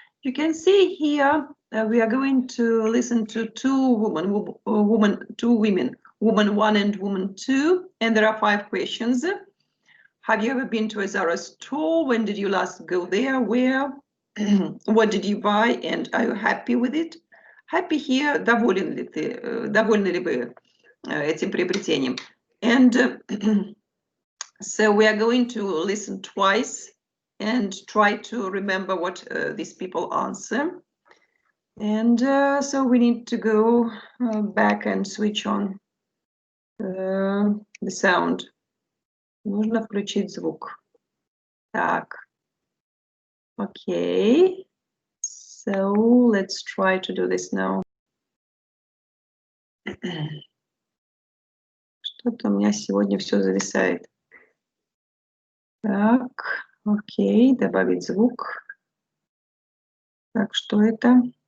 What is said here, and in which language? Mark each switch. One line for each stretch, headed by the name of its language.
English: You can see here we are going to listen to two women, woman 1 and woman 2, and there are 5 questions. Have you ever been to a Zara store? When did you last go there? Where? What did you buy? And are you happy with it?
Russian: Happy here, доволен ли ты, довольны ли вы этим приобретением?
English: And so we are going to listen twice and try to remember what these people answer. And so we need to go back and switch on the sound.
Russian: Нужно включить звук. Так. Okay.
English: So let's try to do this now.
Russian: Что-то у меня сегодня все зависает. Так, окей, добавить звук. Так, что это?